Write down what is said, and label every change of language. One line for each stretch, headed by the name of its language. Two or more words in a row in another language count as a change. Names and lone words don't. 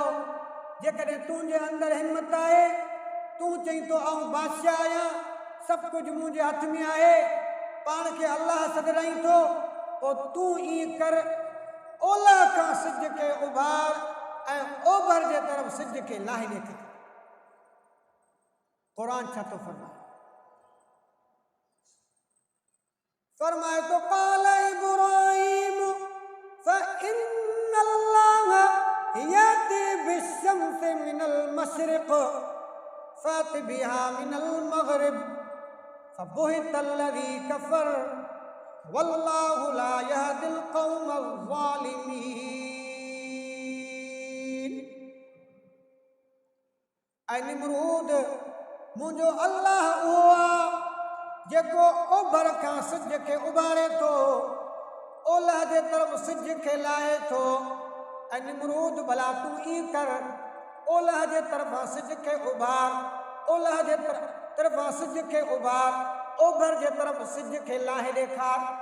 Sindhi: जेकॾहिं तुंहिंजे अंदरि हिम्मत आहे, तूं चई थो आऊं बादशाह आहियां, सभु कुझु मुंहिंजे हथ में आहे, पाण खे अल्लाह सॾाई थो, पोइ तूं ईअं कर, ओलह खां सिज खे उभार ऐं ओभर जे तरफ़ सिज खे लाहे ॾेखार। क़ुरान छा थो फरमाए? फरमाए तो
Arabic: قال إبراهيم فإن الله يأتي بالشمس من المشرق فأت بها من المغرب فبهت الذي كفر والله لا يهدي القوم الظالمين.
Sindhi: ऐ निमरूद, मुंहिंजो अल्लाह उहो आहे जेको ओभर खां सिज खे उभारे थो, ओलह जे तरफ़ सिज खे लाहे थो। ऐं निमरूद, भला तूं ईअं कर, ओलह जे तरफ़ां सिज खे उभार, ओलह जे तरफ़ां सिज खे उभार, ओभर जे तरफ़ सिज खे लाहे ॾेखार।